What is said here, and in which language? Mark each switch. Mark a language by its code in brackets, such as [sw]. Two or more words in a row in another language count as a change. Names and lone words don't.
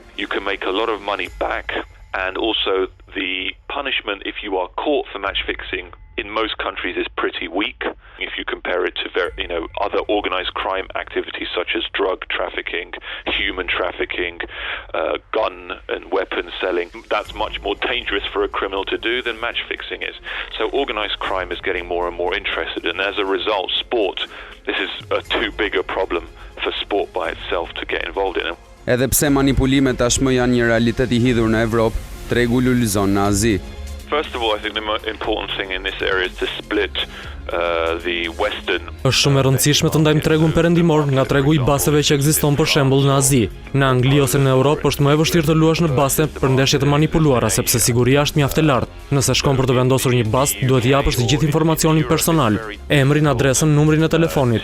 [en] You can make a lot of money back, and also the punishment if you are caught for match fixing in most countries is pretty weak if you compare it to other organized crime activities such as drug trafficking, human trafficking, gun and weapon selling. That's much more dangerous for a criminal to do than match fixing is. So organized crime is getting more and more interested, and as a result, sport, this is a too big a problem for sport by itself to get involved in. [sq] Edhe pse manipulimet tashmë janë një realitet I hidhur në Evropë, tregu lulëzon në Azi. [en] First of all, I think the most important thing in this area is to split the Western. [sq] Është shumë e rëndësishme të ndajmë tregun perëndimor nga tregu I baseve që ekziston për shembull në Azi. Në Angli ose në Europë është më e vështirë të luash në baste për ndeshje të manipuluara sepse siguria është mjaft e lartë. Nëse shkon për të vendosur një bast, duhet t'i japësh të gjithë informacionin personal, emrin, adresën, numrin e telefonit.